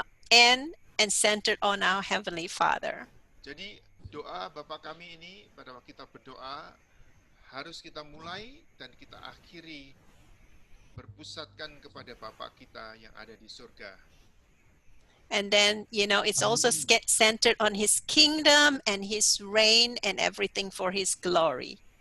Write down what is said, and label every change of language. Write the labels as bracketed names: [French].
[English] end and centered on our Heavenly Father. [Indonesian] Jadi doa Bapa kami ini pada waktu kita berdoa harus kita mulai dan kita akhiri berpusatkan kepada Bapa kita yang ada di surga. [English] And then, it's also centered on his kingdom and his reign and everything for his glory.